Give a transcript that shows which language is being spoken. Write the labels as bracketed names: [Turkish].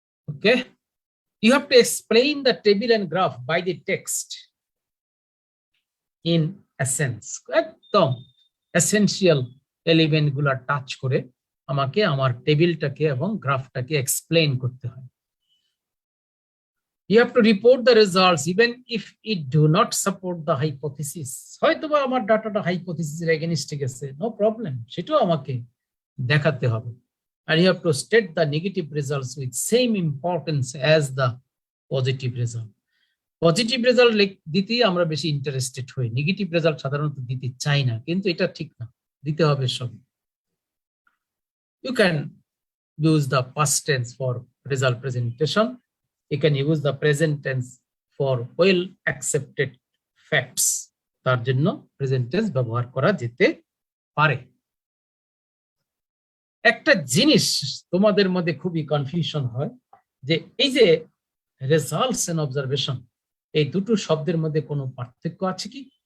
[English] Okay, you have to explain the table and graph by the text in essence. [Bangla] একদম essential element গুলা touch করে আমাকে আমার টেবিলটাকে এবং গ্রাফটাকে এক্সপ্লেইন করতে হয়। [English] You have to report the results even if it do not support the hypothesis. [Bangla] হয়তোবা আমার ডাটাটা হাইপোথিসিসের এগেইনস্টে গেছে, নো প্রবলেম, সেটাও আমাকে দেখাতে হবে। [English] And you have to state the negative results with same importance as the positive result. [Bangla] Positive result দিতেই আমরা বেশি ইন্টারেস্টেড হই, নেগেটিভ রেজাল্ট সাধারণত দিতে চাই না, কিন্তু এটা ঠিক না, দিতে হবে সব। [English] You can use the past tense for result presentation. You can use the present tense for well accepted facts. [Bangla] তার জন্য প্রেজেন্ট টেন্স ব্যবহার করা যেতে পারে। একটা জিনিস তোমাদের মধ্যে খুবই কনফিউশন হয় যে এই যে রেজাল্টস এন্ড অবজারভেশন, এই দুটো শব্দের মধ্যে কোনো পার্থক্য আছে কি?